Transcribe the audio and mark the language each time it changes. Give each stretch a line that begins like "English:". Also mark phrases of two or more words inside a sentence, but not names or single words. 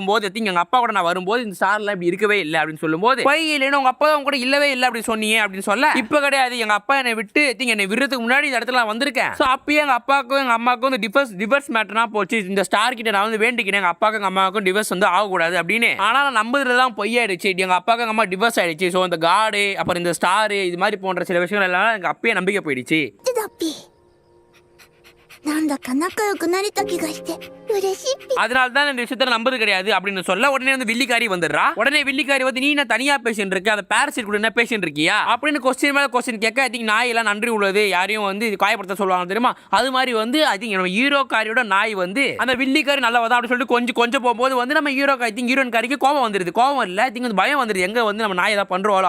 Tamil: இருக்கும்போது எங்க அப்பா கூட நான் வரும்போது இந்த ஸ்டார் எல்லாம் இப்படி இருக்கவே இல்லை அப்படின்னு சொல்லும்போது பையன் உங்க அப்பா கூட இல்லவே இல்லை அப்படி சொன்னீங்க அப்படின்னு சொல்ல இப்ப கிடையாது எங்க அப்பா என்னை விட்டு என்னை விடுறதுக்கு முன்னாடி இந்த இடத்துல வந்திருக்கேன் சோ அப்பயே எங்க அப்பாவுக்கும் எங்க அம்மாவுக்கும் வந்து
English: divorce matterna
Tamil: போச்சு இந்த ஸ்டார் கிட்ட நான் வந்து வேண்டிக்கிறேன் எங்க அப்பாவுக்கும் எங்க அம்மாவுக்கும் டிவர்ஸ் வந்து ஆகக்கூடாது அப்படின்னு ஆனா நான் நம்புறதுலாம் பொய்யாயிடுச்சு எங்க அப்பாவுக்கு எங்க அம்மா டிவர்ஸ் ஆயிடுச்சு ஸோ இந்த காடு அப்புறம் இந்த ஸ்டார் இது மாதிரி போன்ற சில விஷயங்கள் எல்லாம் எங்க அப்பயே நம்பிக்கை போயிடுச்சு
Japanese: だっぴなんだか仲良くなれた気がして嬉しいっぴ
Tamil: அதனால தான் இந்த விஷயத்தை நம்பது கிடையாது அப்படின்னு சொல்ல உடனே வந்து வில்லிக்காரி வந்துடுறா உடனே வில்லிக்காரி வந்து நீ நான் தனியா பேசிட்டு இருக்க அந்த பேரசைட் கூட என்ன பேசிட்டு இருக்கியா அப்படின்னு கொஸ்டின் மேல கொஸ்டின் கேட்க
English: I think
Tamil: நாய் எல்லாம் நன்றி உள்ளது யாரையும் வந்து இது காயப்படுத்த சொல்லுவாங்க தெரியுமா அது மாதிரி வந்து
English: I think
Tamil: நம்ம ஹீரோ காரியோட நாய் வந்து அந்த வில்லிக்காரி நல்லவதான் அப்படின்னு சொல்லிட்டு கொஞ்சம் போகும்போது வந்து நம்ம ஹீரோ
English: I think
Tamil: ஹீரோன் காரிக்கு கோவம் வந்துருது கோவம் இல்ல
English: I think
Tamil: பயம் வந்துருது எங்க வந்து நம்ம நாய் ஏதாவது பண்றோம்